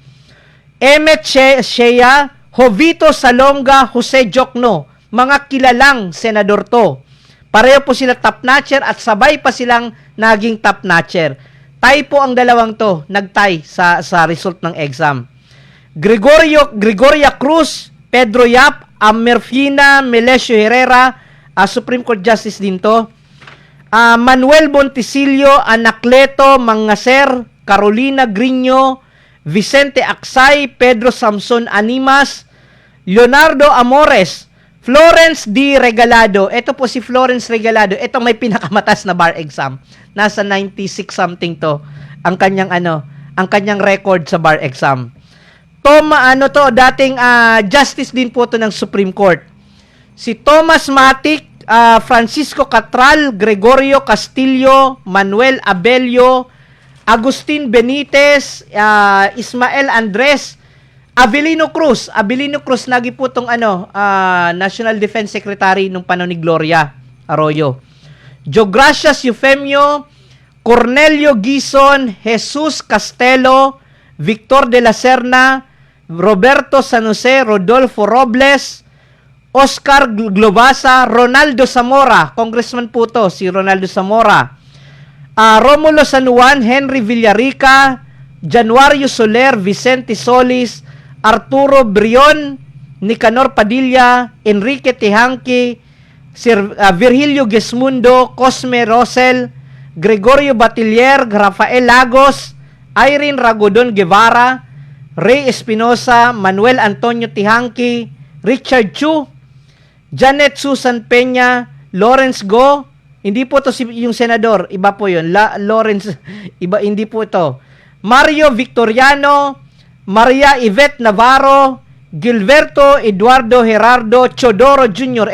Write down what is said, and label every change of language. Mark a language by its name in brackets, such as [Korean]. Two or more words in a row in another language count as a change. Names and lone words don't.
[Filipino] Emet Shea, Jovito Salonga, Jose Jokno. Mga kilalang senador to. Pareho po sila [English] top notcher [Filipino] at sabay pa silang naging [English] top notcher. [Filipino] Tie po ang dalawang to. Nag-tie sa result ng exam. Gregoria Cruz, Pedro Yap, Amerfina Melesio Herrera, Supreme Court Justice din to. Manuel Montisilio, Anacleto Mangaser, Carolina Grino, Vicente Aksay, Pedro Samson Animas, Leonardo Amores, Florence D. Regalado. Ito po si Florence Regalado. Ito may pinakamatas na [English] bar exam. [Filipino] Nasa [English] 96 something [Filipino] to. Ang kanyang record sa [English] bar exam. [Filipino] Dating justice din po to ng Supreme Court. Si Thomas Matic, Francisco Catral, Gregorio Castillo, Manuel Abelio, Agustin Benitez, Ismael Andres, Avelino Cruz. Avelino Cruz nagi po tong [English] National Defense Secretary [Filipino] nung panahon ni Gloria Arroyo. Jogracias Eufemio, Cornelio Gison, Jesus Castelo, Victor de la Serna, Roberto San Jose, Rodolfo Robles, Oscar Globasa, Ronaldo Zamora, congressman po to, si Ronaldo Zamora, Romulo San Juan, Henry Villarica, Januario Soler, Vicente Solis, Arturo Brion, Nicanor Padilla, Enrique Tehanqui, Virgilio Gesmundo, Cosme Rosel, Gregorio Batiller, Rafael Lagos, Irene Ragodon Guevara, Ray Espinosa, Manuel Antonio Tehanqui, Richard Chu, Janet Susan Peña, Lawrence Go, hindi po to yung senador, iba po yun, Lawrence, iba, hindi po ito. Mario Victoriano, Maria Yvette Navarro, Gilberto Eduardo Gerardo Chodoro Jr.